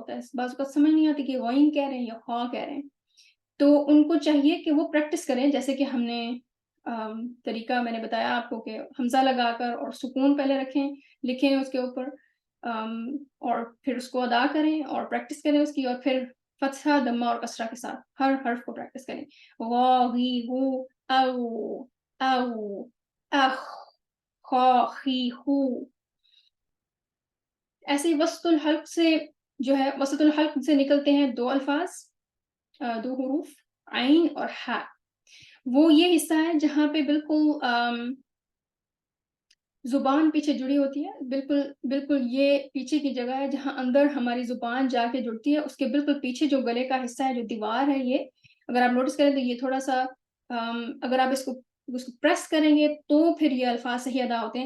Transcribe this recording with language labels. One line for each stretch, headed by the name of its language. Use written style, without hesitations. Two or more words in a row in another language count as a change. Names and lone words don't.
Urdu: ہے، بعض اوقات سمجھ نہیں آتی کہ غین کہہ رہے ہیں یا خا کہہ رہے ہیں، تو ان کو چاہیے کہ وہ پریکٹس کریں، جیسے کہ ہم نے طریقہ میں نے بتایا آپ کو کہ حمزہ لگا کر اور سکون پہلے لکھیں اس کے اوپر، اور پھر اس کو ادا کریں اور پریکٹس کریں اس کی، اور پھر فتحہ، دمہ اور کسرہ کے ساتھ ہر حرف کو پریکٹس کریں، غا، غی، غو، او، او، اخ، خا، خی، خو۔ ایسے ہی
Arabic: وسط الحلق
Urdu: سے جو ہے،
Arabic: وسط الحلق
Urdu: سے نکلتے ہیں 2 الفاظ، 2 حروف، عین اور ہا۔ وہ یہ حصہ ہے جہاں پہ بالکل زبان پیچھے جڑی ہوتی ہے، بالکل یہ پیچھے کی جگہ ہے جہاں اندر ہماری زبان جا کے جڑتی ہے، اس کے بالکل پیچھے جو گلے کا حصہ ہے، جو دیوار ہے، یہ اگر آپ نوٹس کریں تو یہ تھوڑا سا اگر آپ اس کو پریس کریں گے تو پھر یہ الفاظ صحیح ادا ہوتے ہیں۔